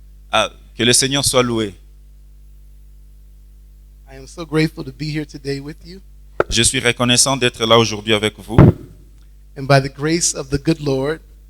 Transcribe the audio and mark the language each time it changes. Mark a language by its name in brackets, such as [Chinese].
[French] Ah, que le Seigneur soit loué. [English] I am so grateful to be here today with you. [French] Je suis reconnaissant d'être là aujourd'hui avec vous. [English] And by the grace of the good Lord,